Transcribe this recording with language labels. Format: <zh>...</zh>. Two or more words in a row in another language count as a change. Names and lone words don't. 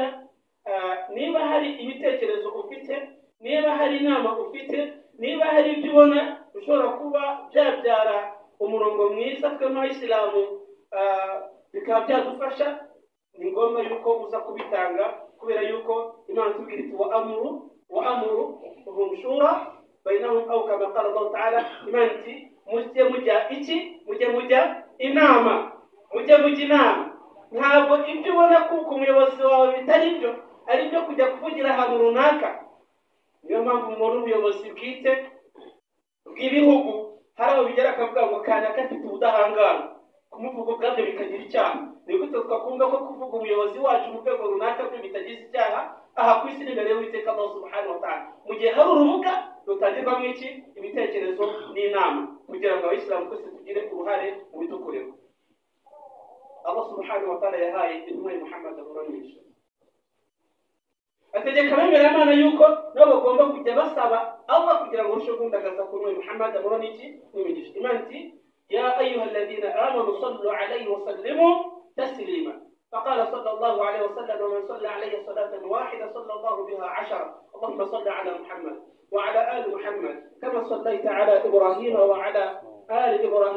<rw>Niba hari ibitekerezo ufite, niba hari inama ufite, niba hari ibyo ubona ushobora kuba byabyara umurongo mwiza twe nk'abayisilamu bikaba byadufasha, ni ngombwa yuko uza kubitanga, kubera yuko Imana tubwira iti</rw> <ar>وأمرهم شورى بينهم أو كما قال الله تعالى.</ar> <rw>Imana iti mujye mujya inama. Ntabwo ibyo ubona ko umuyobozi wawe bitari byo ari byo kujya kuvugira ahantu runaka. Niyo mpamvu muri ubuyobozi bwite bw'ibihugu hari aho bigera akavuga ngo kana kafite ubudahangarwa kumuvuga ubwabyo bikagira icyaha. Ni gute twakumva ko kuvuga umuyobozi wacu mu rwego runaka byo bitagize icyaha aha ku isi imbere y'Uwiteka</rw> <ar>الله سبحانه وتعالى,</ar> <rw>mu gihe hari urubuga rutangirwamo ibitekerezo n'inama kugira ngo abayisilamu twese tugire uruhare mu bidukorerwa.</rw> <ar>الله سبحانه وتعالى</ar> <rw>yahaye intumwa Muhammad aburanyisha, ategeka abemera Imana yuko nabo bagomba kujya basaba Allah kugira ngo urusheho gundagaza ku ntumwa Muhammad n'imigisha. Imana iti</rw> <ar>يا أيها الذين آمنوا صلوا عليه وسلموا تسليما. فقال صلى الله عليه وسلم ومن صلى عليه صلاة واحدة صلى الله بها 10. اللهم صل على محمد وعلى آل محمد كما صليت على إبراهيم وعلى آل إبراهيم.</ar>